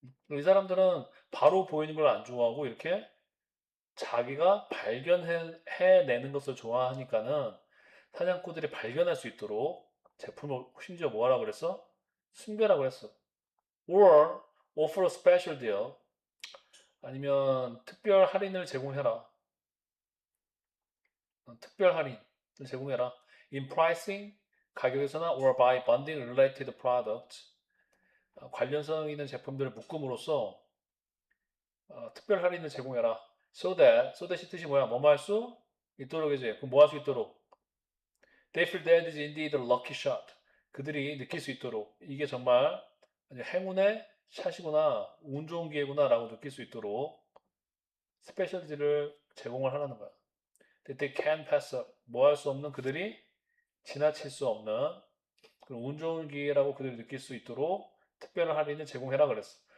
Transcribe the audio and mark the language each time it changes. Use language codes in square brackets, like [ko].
[ko] 이 사람들은 바로 보이는 걸 안 좋아하고 이렇게 자기가 발견해내는 것을 좋아하니까는 사냥꾼들이 발견할 수 있도록 제품을 심지어 뭐 하라고 그랬어? 숨겨라고 했어. [en] Or offer a special deal. [ko] 아니면 특별 할인을 제공해라. 특별 할인을 제공해라. [en] In pricing, [ko] 가격에서나 [en] or by bundling related products. [ko] 관련성 있는 제품들을 묶음으로써 특별 할인을 제공해라. So that이 뜻이 뭐야? 뭐뭐 할 수 있도록이지. 그럼 뭐 할 수 있도록? [en] They feel that is indeed a lucky shot. [ko] 그들이 느낄 수 있도록 이게 정말 행운의 샷이구나, 운 좋은 기회구나라고 느낄 수 있도록 스페셜티를 제공을 하라는 거야. [en] That they can pass up. [ko] 뭐 할 수 없는 그들이 지나칠 수 없는 그런 운 좋은 기회라고 그들이 느낄 수 있도록 특별한 할인을 제공해라 그랬어.